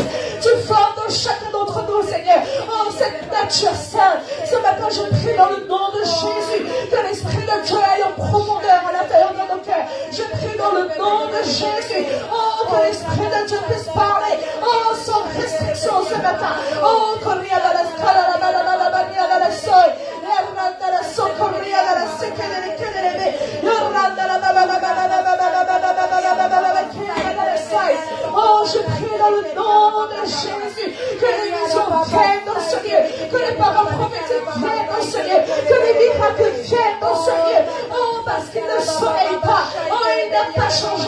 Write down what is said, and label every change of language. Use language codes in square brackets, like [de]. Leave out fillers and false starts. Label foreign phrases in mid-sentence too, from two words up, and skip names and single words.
[fr] Tu formes dans chacun d'entre nous, Seigneur. Oh, cette nature sainte. Ce matin, je prie dans le nom de Jésus que l'Esprit de Dieu aille en profondeur à l'intérieur de nos cœurs. Je prie dans le nom de Jésus. Oh, que l'Esprit de Dieu puisse parler. Oh, sans restriction ce matin. Oh, corria da la scala, la bania da la soy. Erranda la so, corria da la seca de la kelebe. Yorranda la oh, je prie dans le nom de Jésus que les visions viennent dans ce lieu, que les paroles prophétiques viennent dans ce lieu, que les miracles viennent dans ce lieu. Oh, parce qu'il ne sommeille pas. Oh, il n'a pas changé.